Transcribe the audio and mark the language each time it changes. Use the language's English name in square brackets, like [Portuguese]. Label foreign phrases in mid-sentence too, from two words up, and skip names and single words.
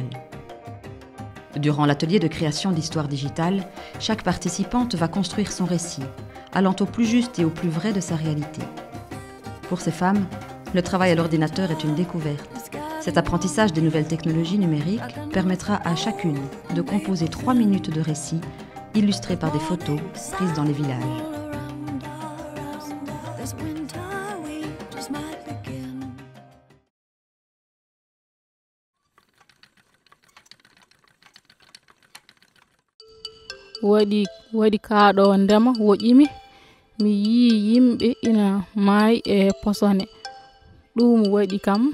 [French] Durant l'atelier de création d'histoire digitale, chaque participante va construire son récit, allant au plus juste et au plus vrai de sa réalité. Pour ces femmes, le travail à l'ordinateur est une découverte. Cet apprentissage des nouvelles technologies numériques permettra à chacune de composer 3 minutes de récit illustrés par des photos prises dans les villages. [Fula] waɗi kaaɗo ndema woƴimi mi yii yimɓe ina maayi e posone ɗum waɗi kam